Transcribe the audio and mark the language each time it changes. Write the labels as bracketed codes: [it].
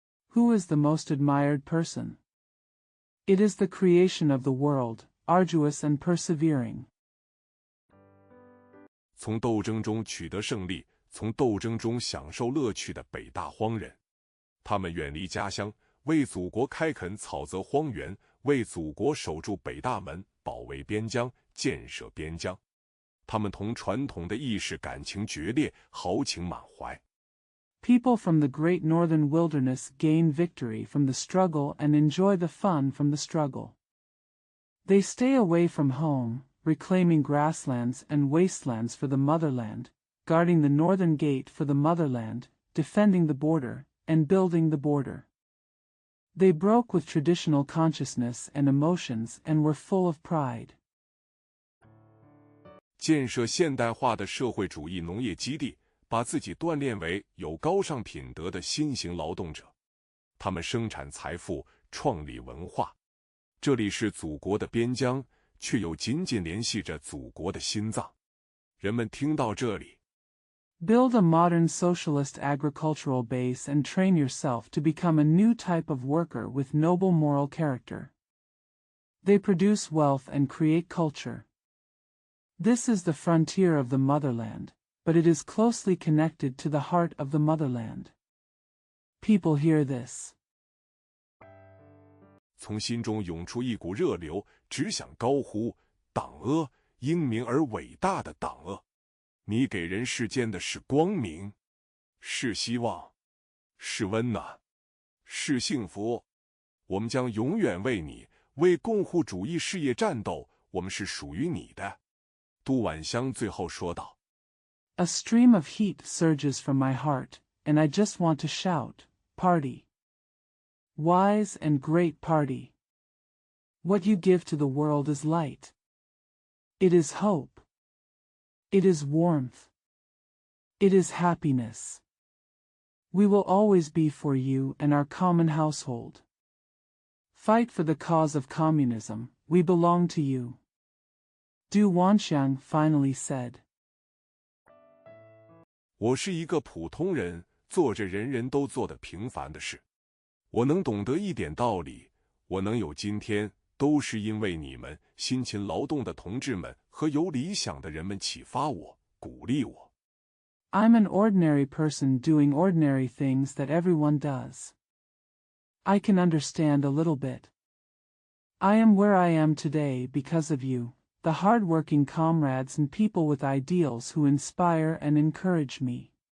[en] Who is the most admired person? It is the creation of the world, arduous and persevering. [zh] 从斗争中取得胜利，从斗争中享受乐趣的北大荒人，他们远离家乡，为祖国开垦草泽荒原，为祖国守住北大门，保卫边疆，建设边疆。他们同传统的意识感情决裂，豪情满怀。 [en] People from the great northern wilderness gain victory from the struggle and enjoy the fun from the struggle. They stay away from home, reclaiming grasslands and wastelands for the motherland, guarding the northern gate for the motherland, defending the border, and building the border. They broke with traditional consciousness and emotions and were full of pride. [zh] 建设现代化的社会主义农业基地，把自己锻炼为有高尚品德的新型劳动者。他们生产财富，创立文化。这里是祖国的边疆，却又紧紧联系着祖国的心脏。人们听到这里， [en] Build a modern socialist agricultural base and train yourself to become a new type of worker with noble moral character. They produce wealth and create culture. This is the frontier of the motherland, but it is closely connected to the heart of the motherland. People hear this. [zh] 从心中涌出一股热流，只想高呼：党阿，英明而伟大的党阿！你给人世间的是光明，是希望，是温暖，是幸福。我们将永远为你，为共护主义事业战斗。我们是属于你的。都晚香最后说道。 [en] A stream of heat surges from my heart, and I just want to shout, party. Wise and great party. What you give to the world is light. It is hope. It is warmth. It is happiness. We will always be for you and our common household. Fight for the cause of communism, we belong to you. Du Wanxiang finally said. [zh] 我是一个普通人，做着人人都做的平凡的事。我能懂得一点道理，我能有今天，都是因为你们辛勤劳动的同志们和有理想的人们启发我，鼓励我。 [en] I'm an ordinary person doing ordinary things that everyone does. I can understand a little bit. I am where I am today because of you, the hard-working comrades and people with ideals who inspire and encourage me.